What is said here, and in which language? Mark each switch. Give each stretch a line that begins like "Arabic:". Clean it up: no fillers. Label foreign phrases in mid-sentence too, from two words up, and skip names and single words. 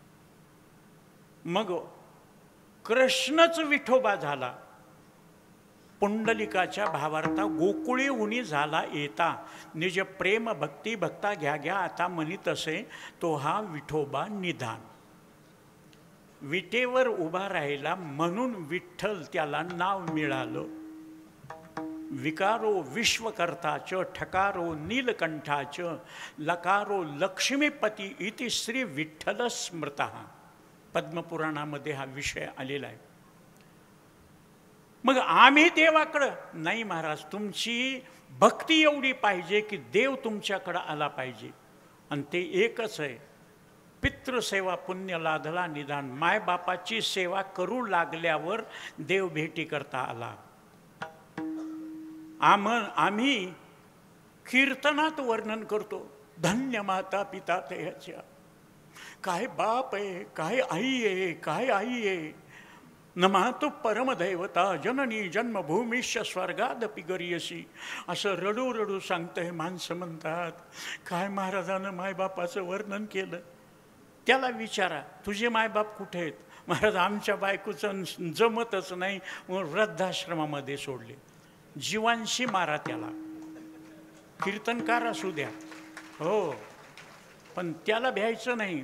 Marathi: मग कृष्णच विठोबा झाला पुंडलिकाच्या भावार्था गोकुळी उनी झाला येता, निज प्रेम भक्ती भक्ता घ्या घ्या आता मनी तसे, तो हा विठोबा निधान. विटेवर उभा राहिला म्हणून विठ्ठल त्याला नाव मिळालं.
Sanskrit: विकारो विश्वकर्ताच ठकारो नीलकंठाच, लकारो लक्ष्मीपती इति श्री विठ्ठल स्मृतः.
Marathi: पद्मपुराणामध्ये हा विषय आलेला आहे. मग आम्ही देवाकडं नाही महाराज, तुमची भक्ती एवढी पाहिजे की देव तुमच्याकडं आला पाहिजे. आणि ते एकच आहे, पितृसेवा पुण्य लाधला निदान. मायबापाची सेवा करू लागल्यावर देव भेटी करता आला. आम्ही कीर्तनात वर्णन करतो, धन्य माता पिता त्याच्या, काय बाप आहे, काय आई आहे, काय आई आहे.
Sanskrit: नमातु परमदैवता जननी जन्मभूमीश स्वर्गादपि गरीयसी.
Marathi: असं रडू रडू सांगतंय. माणसं म्हणतात काय महाराजानं मायबापाचं वर्णन केलं. त्याला विचारा तुझे मायबाप कुठे आहेत. महाराज आमच्या बायकोचं जमतच नाही, वृद्धाश्रमामध्ये सोडले. जीवांशी मारा त्याला, कीर्तनकार असू द्या हो, पण त्याला भ्यायचं नाही.